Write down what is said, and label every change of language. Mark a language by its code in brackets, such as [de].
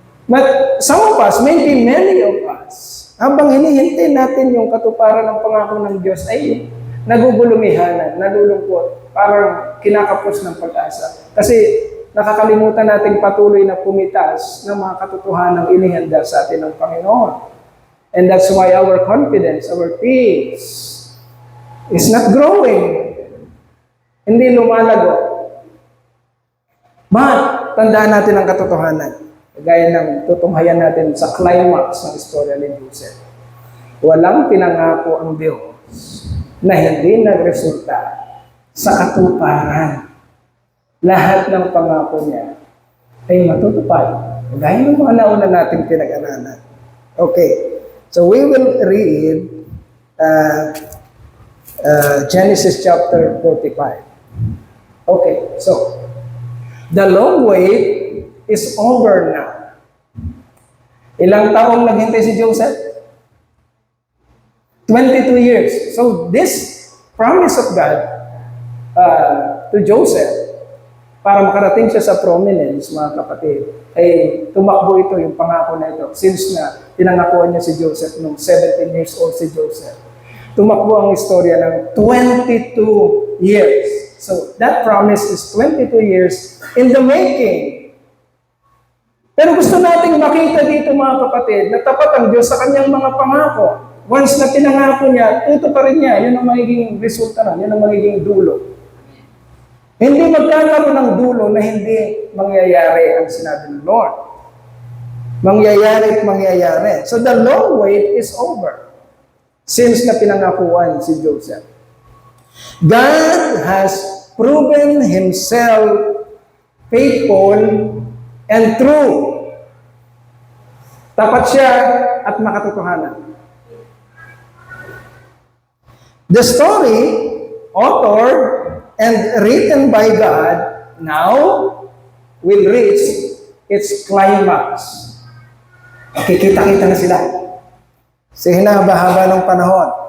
[en] But some of us, [tl] maybe many of us, habang hinihintay natin yung katuparan ng pangako ng Diyos, ay nagugulumihanan, nalulungkot, parang kinakapos ng pag-asa. Kasi nakakalimutan nating patuloy na pumitas ng mga katotohanan ng inihanda sa atin ng Panginoon. [en] And that's why our confidence, our peace, is not growing. [tl] Hindi lumalago. But, tandaan natin ang katotohanan. Gaya ng tutunghayan natin sa climax ng istorya ni Joseph. Walang pinangako ang Diyos na hindi nagresulta sa katuparan. Lahat ng pangako niya ay matutupad. Gaya ng mga nauna nating pinag-aralan. Okay. [en] So we will read uh, Genesis chapter 45. Okay, so the long wait is over now. [tl] Ilang taong naghintay si Joseph? [en] 22 years. So this promise of God to Joseph, [tl] para makarating siya sa prominence, mga kapatid, ay tumakbo ito, yung pangako na ito. Since na pinangakuan niya si Joseph nung 17 years old si Joseph. Tumakbo ang istorya ng 22 years. [en] So that promise is 22 years in the making. [tl] Pero gusto nating makita dito, mga kapatid, na tapat ang Diyos sa kanyang mga pangako. Once na pinangako niya, tutuparin niya. Yun ang magiging resulta na, yun ang magiging dulo. Hindi magkakaroon ng dulo na hindi mangyayari ang sinabi ng Lord. Mangyayari at mangyayari. [en] So the long wait is over. [tl] Since na pinangakuan si Joseph. [en] God has proven Himself faithful and true. [tl] Tapat siya at makatotohanan. [en] The story, authored and written by God, now will reach its climax. [tl] Kikita-kita na sila. Sa hinaba-haba ng panahon.